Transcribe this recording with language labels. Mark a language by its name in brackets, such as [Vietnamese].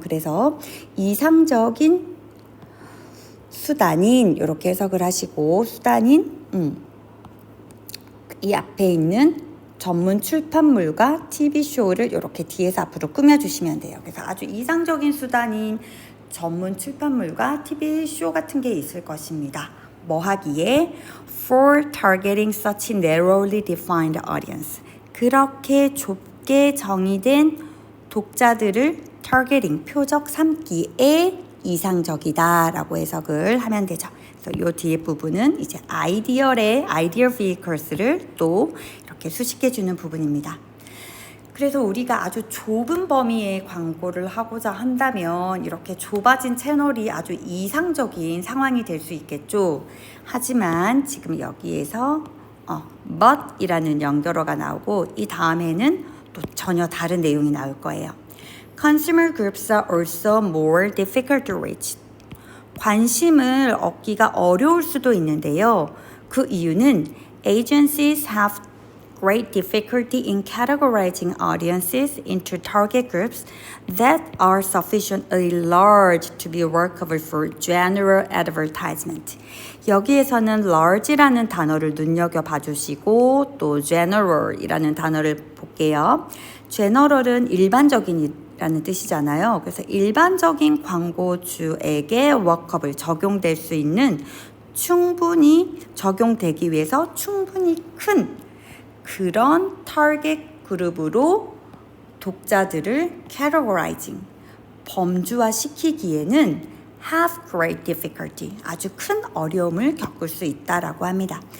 [Korean] 그래서 이상적인 수단인 이렇게 해석을 하시고 수단인 이 앞에 있는 전문 출판물과 TV쇼를 이렇게 뒤에서 앞으로 꾸며주시면 돼요. 그래서 아주 이상적인 수단인 전문 출판물과 TV쇼 같은 게 있을 것입니다. 뭐 하기에? [English] For targeting such narrowly defined audience. [Korean] 그렇게 좁게 정의된 독자들을 targeting, 표적 삼기에 이상적이다 라고 해석을 하면 되죠. 그래서 요 뒤에 부분은 이제 [English] ideal vehicles [Korean] 를 또 이렇게 수식해 주는 부분입니다. 그래서 우리가 아주 좁은 범위의 광고를 하고자 한다면 이렇게 좁아진 채널이 아주 이상적인 상황이 될 수 있겠죠. 하지만 지금 여기에서 but 이라는 연결어가 나오고 이 다음에는 또 전혀 다른 내용이 나올 거예요. [English] Consumer groups are also more difficult to reach. [Korean] 관심을 얻기가 어려울 수도 있는데요. 그 이유는 [English] agencies have great difficulty in categorizing audiences into target groups that are sufficiently large to be workable for general advertisement. [Korean] 여기에서는 large라는 단어를 눈여겨봐 주시고 또 general이라는 단어를 볼게요. general은 일반적인이라는 뜻이잖아요. 그래서 일반적인 광고주에게 워커블 적용될 수 있는 충분히 적용되기 위해서 충분히 큰 그런 타겟 그룹으로 독자들을 categorizing, 범주화 시키기에는 [English] have great difficulty, [Korean] 아주 큰 어려움을 겪을 수 있다라고 합니다.